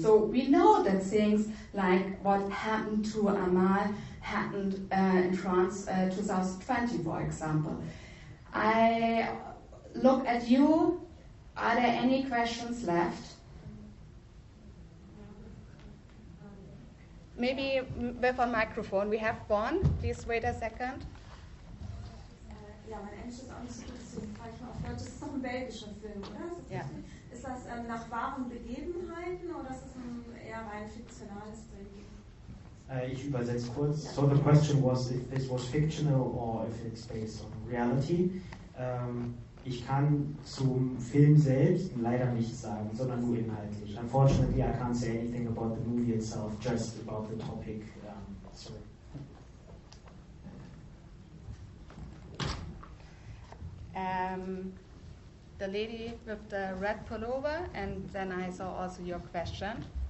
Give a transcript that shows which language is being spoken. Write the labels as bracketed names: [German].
[English] So we know that things like what happened to AMAl happened in France 2020, for example. I look at you. Are there any questions left? Maybe with a microphone. We have one. Please wait a second. [German] Ja, mein Englisch ist auch nicht so gut, deswegen frage ich mal auf Deutsch. Das ist doch ein belgischer Film, oder? Ja. Ist das nach wahren Begebenheiten oder ist das ein eher rein fiktionales Drehbuch? Ich übersetze kurz. [English] So the question was if this was fictional or if it's based on reality. [German] Ich kann zum Film selbst leider nichts sagen, sondern nur inhaltlich. [English] Unfortunately, I can't say anything about the movie itself, just about the topic. Sorry. The lady with the red pullover, and then I saw also your question.